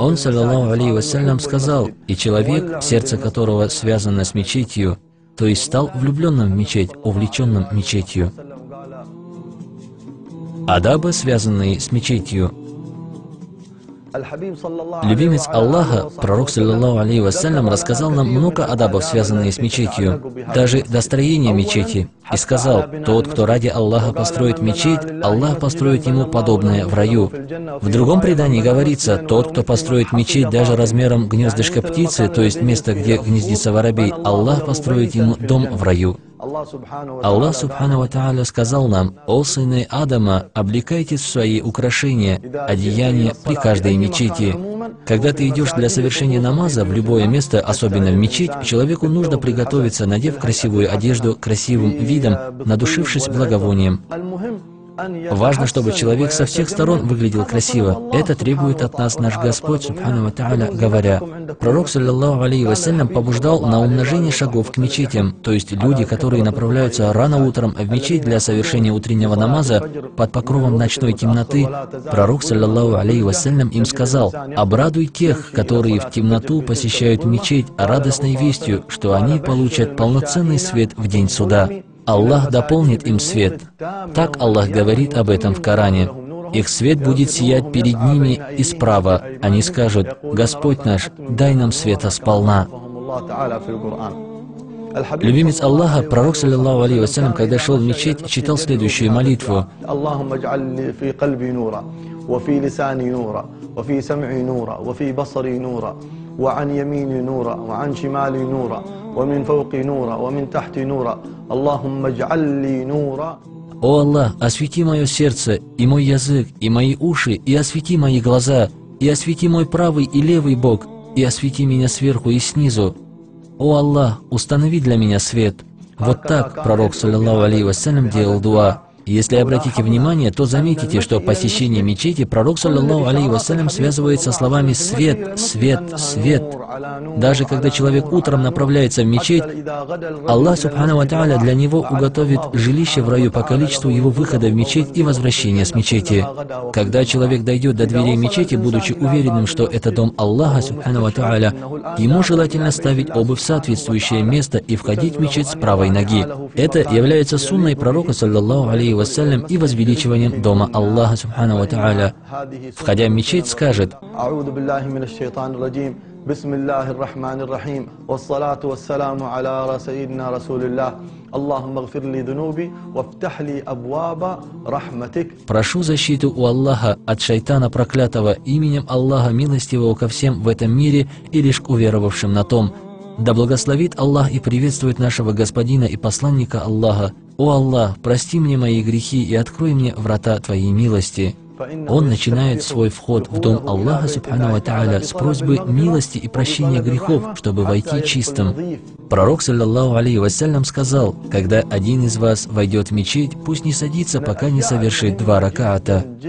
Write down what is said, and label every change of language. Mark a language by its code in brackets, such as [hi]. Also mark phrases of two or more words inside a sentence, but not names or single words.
[ru] Он, [ar] صلى الله عليه وسلم, [ru] сказал: «И человек, сердце которого связано с мечетью, то есть стал влюбленным в мечеть, увлеченным мечетью». Адабы, связанные с мечетью. Любимец Аллаха, пророк, [ar] صلى الله عليه وسلم, [ru] рассказал нам много адабов, связанных с мечетью, даже достроение мечети, и сказал: «Тот, кто ради Аллаха построит мечеть, Аллах построит ему подобное в раю». В другом предании говорится: «Тот, кто построит мечеть даже размером гнездышка птицы, то есть место, где гнездится воробей, Аллах построит ему дом в раю». Аллах [ar] سبحانه وتعالى [ru] сказал нам: «О сыны Адама, облекайтесь в свои украшения, одеяния при каждой мечети». Когда ты идешь для совершения намаза в любое место, особенно в мечеть, человеку нужно приготовиться, надев красивую одежду, красивым видом, надушившись благовонием. Важно, чтобы человек со всех сторон выглядел красиво. Это требует от нас наш Господь, [ar] سبحانه وتعالى, [ru] говоря. Пророк, [ar] صلى الله عليه وسلم, [ru] побуждал на умножение шагов к мечетям, то есть люди, которые направляются рано утром в мечеть для совершения утреннего намаза под покровом ночной темноты. Пророк, [ar] صلى الله عليه وسلم, [ru] им сказал: «Обрадуй тех, которые в темноту посещают мечеть, радостной вестью, что они получат полноценный свет в день суда. Аллах дополнит им свет». Так Аллах говорит об этом в Коране. «Их свет будет сиять перед ними и справа. Они скажут: Господь наш, дай нам света сполна». Любимец Аллаха, пророк, [ar] صلى الله عليه وسلم, [ru] когда шел в мечеть, читал следующую молитву: [ar] وعن يميني نورا وعن شمالي نورا ومن فوقي نورا ومن تحتي نورا اللهم اجعل لي نورا. [ru] «О Аллах, освети мое сердце, и мой язык, и мои уши, и освети мои глаза, и освети мой правый и левый бок, и освети меня сверху и снизу. О Аллах, установи для меня свет». Вот так пророк, [ar] صلى الله عليه وسلم, [ru] делал дуа. Если обратите внимание, то заметите, что посещение мечети пророк, [ar] صلى الله عليه وسلم, [ru] связывает со словами «свет, свет, свет». Даже когда человек утром направляется в мечеть, Аллах [ar] سبحانه وتعالى [ru] для него уготовит жилище в раю по количеству его выхода в мечеть и возвращения с мечети. Когда человек дойдет до дверей мечети, будучи уверенным, что это дом Аллаха [ar] سبحانه وتعالى, [ru] ему желательно ставить обувь в соответствующее место и входить в мечеть с правой ноги. Это является сунной пророка, [ar] صلى الله عليه وسلم, [ru] и возвеличиванием дома Аллаха [ar] سبحانه وتعالى. [ru] Входя в мечеть, скажет: [ar] بسم الله الرحمن الرحيم والصلاة والسلام على سيدنا رسول الله اللهم اغفر لي ذنوبي وافتح لي أبواب رحمتك. [ru] «Прошу защиту у Аллаха от шайтана проклятого, именем Аллаха милостивого ко всем в этом мире и лишь к уверовавшим на том. Да благословит Аллах и приветствует нашего Господина и посланника Аллаха. О Аллах, прости мне мои грехи и открой мне врата Твоей милости». Он начинает свой вход в дом Аллаха [ar] سبحانه وتعالى [ru] с просьбы милости и прощения грехов, чтобы войти чистым. Пророк, [ar] صلى الله عليه وسلم, [ru] сказал: «Когда один из вас войдет в мечеть, пусть не садится, пока не совершит 2 ракаата».